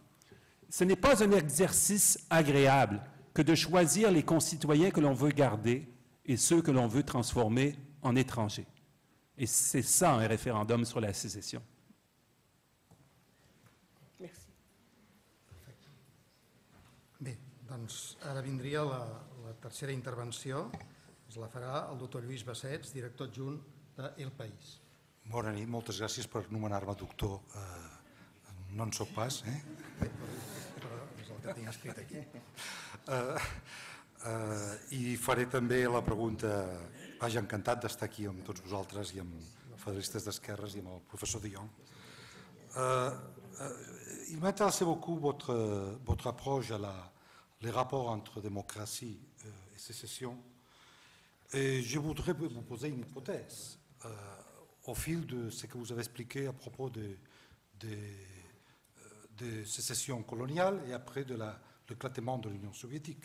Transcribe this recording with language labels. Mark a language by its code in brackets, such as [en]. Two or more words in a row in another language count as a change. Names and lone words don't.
[fr] Ce n'est pas un exercice agréable que de choisir les concitoyens que l'on veut garder et ceux que l'on veut transformer en étrangers. Et c'est ça un référendum sur la sécession. [ca] Doncs ara vindria la tercera intervenció, ens la farà el doctor Lluís Bassets, director adjunt de El País. Bona nit, moltes gràcies per nomenar-me doctor. No en soc pas, Però és el que tinc escrit aquí. I faré també la pregunta, vaja, encantat d'estar aquí amb tots vosaltres i amb federalistes d'esquerres i amb el professor de Jong. [fr] Il m'intéressait beaucoup votre approche à les rapports entre démocratie et sécession. Et je voudrais vous poser une hypothèse au fil de ce que vous avez expliqué à propos de sécession coloniale et après de l'éclatement de l'Union soviétique.